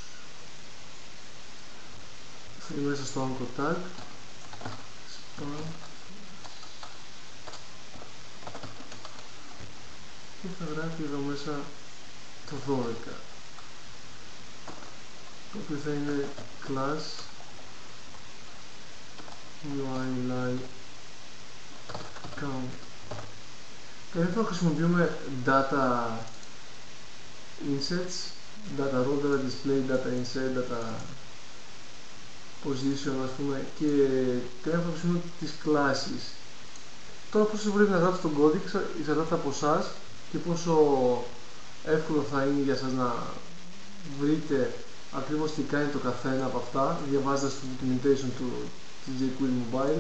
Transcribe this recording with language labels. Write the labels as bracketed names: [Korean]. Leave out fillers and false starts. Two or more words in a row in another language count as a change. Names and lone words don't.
[Greek] θα είναι μέσα στο [English] anchor tag span [Greek] και θα γράφει εδώ μέσα το 12, το οποίο θα είναι [English] class UI account. [Greek] Εδώ χρησιμοποιούμε [English] data insets, data row, data display, data insert, data position, [Greek] ας πούμε, και θα χρησιμοποιούμε τις κλάσεις. Τώρα πόσο πρέπει να γράψετε τον κώδικα εξαρτάται από εσάς και πόσο εύκολο θα είναι για σας να βρείτε ακριβώς τι κάνει το καθένα από αυτά διαβάζοντας το documentation του jQuery Mobile.